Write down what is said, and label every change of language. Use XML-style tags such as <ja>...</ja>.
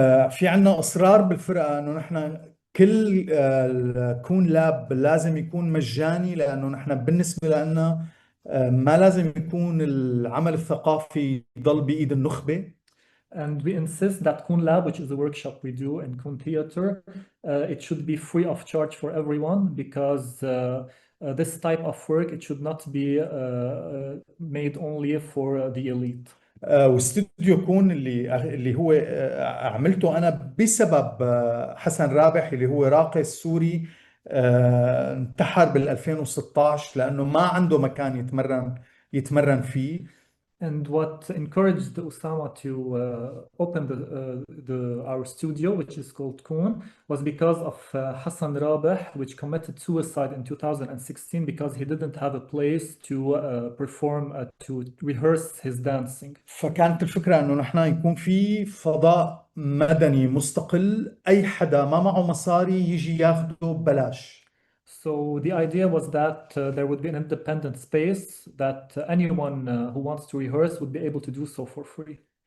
<ar>في عنا إصرار بالفرقة إنه نحن كل كون لاب لازم يكون مجاني، لأنه نحن بالنسبة لنا ما لازم يكون العمل الثقافي يضل بإيد النخبة.</ar> <en>And we insist that Koon Lab, which is a workshop we do in Koon Theater, it should be free of charge for everyone, because this type of work, it should not be made only for the elite.</en> <ar>واستوديو كون اللي هو عملته أنا بسبب حسن رابح اللي هو راقص سوري انتحر بال 2016 لأنه ما عنده مكان يتمرن فيه.</ar> <en>And what encouraged Ossama to open our studio, which is called Koon, was because of Hassan Rabih, which committed suicide in 2016 because he didn't have a place to perform, to rehearse his dancing.</en> <ar>فكانت الفكرة إنه نحن يكون في فضاء مدني مستقل، أي حدا ما معه مصاري يجي ياخده ببلاش.</ar> <en>So the idea was that there would be an independent space that anyone who wants to rehearse would be able to do so for free.</en>